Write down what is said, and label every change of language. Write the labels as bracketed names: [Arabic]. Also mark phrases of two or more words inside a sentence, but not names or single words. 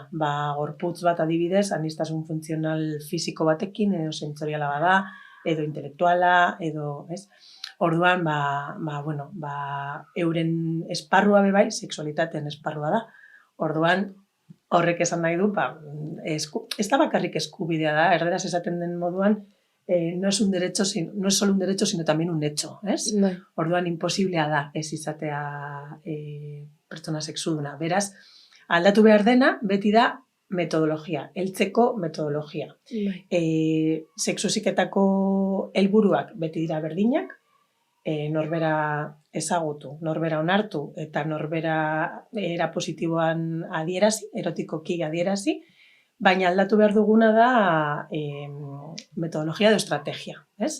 [Basque] Gorputz bat adibidez, aniztasun funtzional fisiko batekin, edo sentsoriala bada, edo intelektuala, edo, ez? Orduan, euren esparrua bebai, sexualitateen esparrua da. Orduan, horrek esan nahi du, ez da bakarrik eskubidea da, erderaz esaten den moduan, [Spanish] no es solo un derecho, sino también un hecho, [Basque] ez? Orduan, imposiblea da ez izatea pertsona sexuduna. Beraz, aldatu behar dena, beti da metodologia, heltzeko metodologia. Sexu heziketako helburuak beti dira berdinak, norbera ezagutu, norbera onartu, eta norbera era positiboan adierazi, erotikoki adierazi, baina aldatu behar duguna da metodologia edo estrategia, ez?